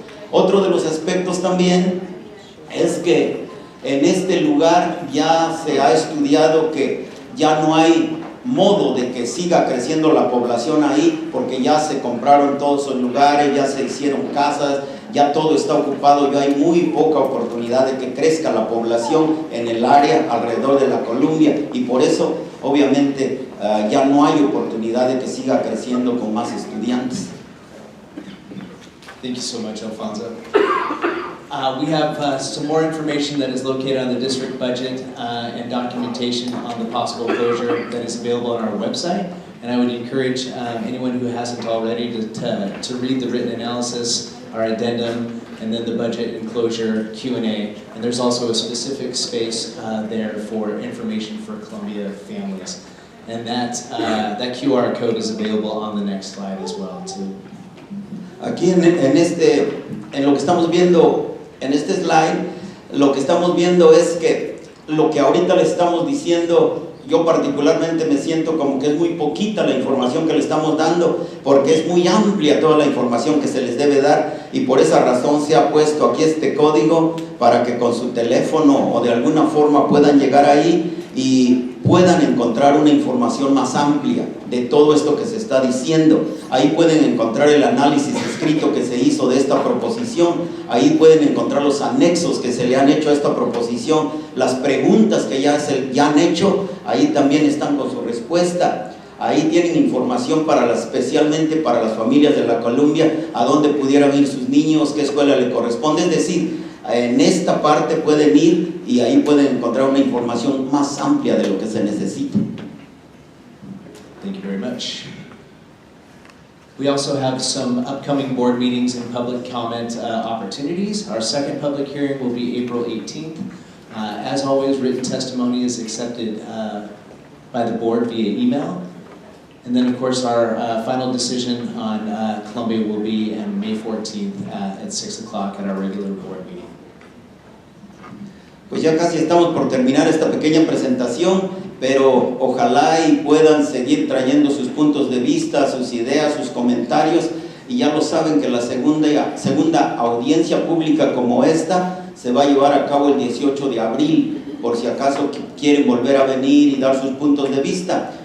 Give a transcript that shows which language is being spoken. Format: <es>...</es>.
<es>Otro de los aspectos también es que en este lugar ya se ha estudiado que ya no hay modo de que siga creciendo la población ahí, porque ya se compraron todos esos lugares, ya se hicieron casas, ya todo está ocupado, ya hay muy poca oportunidad de que crezca la población en el área alrededor de la Columbia, y por eso obviamente ya no hay oportunidad de que siga creciendo con más estudiantes.</es> <en>Thank you so much, Alfonso. We have some more information that is located on the district budget and documentation on the possible closure that is available on our website. And I would encourage anyone who hasn't already to read the written analysis, our addendum, and then the budget and closure Q&A. And there's also a specific space there for information for Columbia families. And that QR code is available on the next slide as well, too.</en> <es>Aquí en lo que estamos viendo en este slide, lo que estamos viendo es que lo que ahorita le estamos diciendo, yo particularmente me siento como que es muy poquita la información que le estamos dando, porque es muy amplia toda la información que se les debe dar, y por esa razón se ha puesto aquí este código para que con su teléfono o de alguna forma puedan llegar ahí y puedan encontrar una información más amplia de todo esto que se está diciendo. Ahí pueden encontrar el análisis escrito que se hizo de esta proposición, ahí pueden encontrar los anexos que se le han hecho a esta proposición, las preguntas que ya han hecho, ahí también están con su respuesta. Ahí tienen información especialmente para las familias de la Columbia, a dónde pudieran ir sus niños, qué escuela le corresponde, es decir, en esta parte pueden ir y ahí pueden encontrar una información más amplia de lo que se necesita.</es> <en>Thank you very much. We also have some upcoming board meetings and public comment opportunities. Our second public hearing will be April 18th. As always, written testimony is accepted by the board via email. And then, of course, our final decision on Columbia will be on May 14th at 6 o'clock at our regular board meeting.</en> <es>Pues ya casi estamos por terminar esta pequeña presentación, pero ojalá y puedan seguir trayendo sus puntos de vista, sus ideas, sus comentarios, y ya lo saben que la segunda audiencia pública como esta se va a llevar a cabo el 18 de abril, por si acaso quieren volver a venir y dar sus puntos de vista.</es>